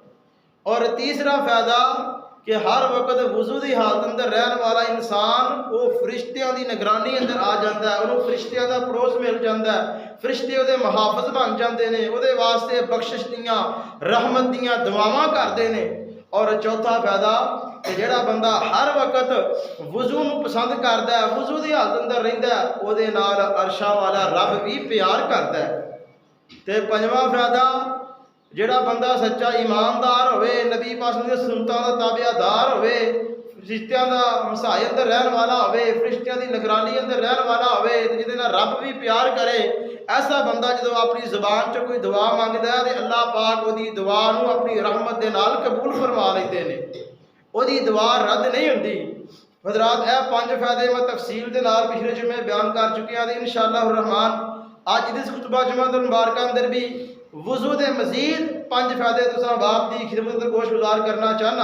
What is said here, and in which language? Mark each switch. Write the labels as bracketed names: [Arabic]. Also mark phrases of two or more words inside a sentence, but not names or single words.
[Punjabi] اور تیسرا فائدہ کہ ہر وقت وضو دی حالت اندر رہن والا انسان وہ فرشتیاں دی نگرانی اندر آ جاتا ہے، انہوں فرشتیاں دا پڑوس مل جاتا ہے، فرشتے وہ محافظ بن جاتے ہیں، وہ واسطے بخشش دیاں رحمت دیاں دعاواں کرتے ہیں۔ اور چوتھا فائدہ کہ جڑا بندہ ہر وقت وضو نو پسند کرتا ہے، وضو دی حالت اندر رہندا ہے، وہ دے نال عرشاں والا رب بھی پیار کرتا ہے۔ تے پنجواں فائدہ جڑا بندہ سچا ایماندار ہوئے، نبی پاک دی سنتاں دا تابعدار ہوئے، فرشتیاں دا ہمسائے اندر رہن والا ہوئے، فرشتیاں دی نگرانی اندر رہن والا ہوئے، جدے نال رب بھی پیار کرے، ایسا بندہ جدو اپنی زبان چ کوئی دعا مانگدا ہے تے اللہ پاک وہ دی دعا نو اپنی رحمت دے نال قبول فرما لیندے نے، وہ دی دعا رد نہیں ہوندی۔ حضرات اے 5 فائدے میں تفصیل دے نال پچھلے جمعے بیان کر چکے ہیں، [Arabic] انشاءاللہ الرحمن [Punjabi] اج دس خطبہ جمعۃ المبارکہ اندر بھی وضو دے مزید 5 فائدے تساں باپ دی خدمت اندر گوش گزار کرنا چاہنا۔